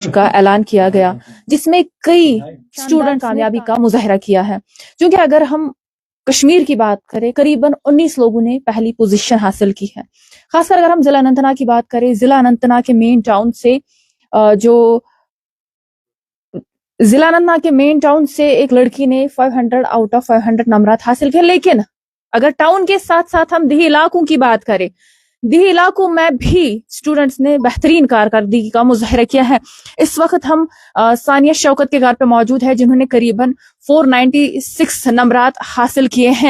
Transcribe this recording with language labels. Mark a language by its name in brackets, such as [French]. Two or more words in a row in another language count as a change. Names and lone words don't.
[Urdu] کا اعلان کیا گیا جس میں کئی اسٹوڈنٹ کامیابی کا مظاہرہ کیا ہے. کیونکہ اگر ہم کشمیر کی بات کریں قریباً 19 لوگوں نے پہلی پوزیشن حاصل کی ہے. خاص کر اگر ہم ضلع اننت ناگ کی بات کریں، ضلع اننت ناگ کے مین ٹاؤن سے ضلع اننت ناگ کے مین ٹاؤن سے ایک لڑکی نے 500 آؤٹ آف 500 نمبرات حاصل کیے. لیکن اگر ٹاؤن کے ساتھ ساتھ ہم دیہی علاقوں کی بات کریں، دیہی علاقوں میں بھی اسٹوڈنٹس نے بہترین کارکردگی کا مظاہرہ کیا ہے. اس وقت ہم ثانیہ شوکت کے گھر پہ موجود ہے جنہوں نے قریباً 496 نمبرات حاصل کیے ہیں.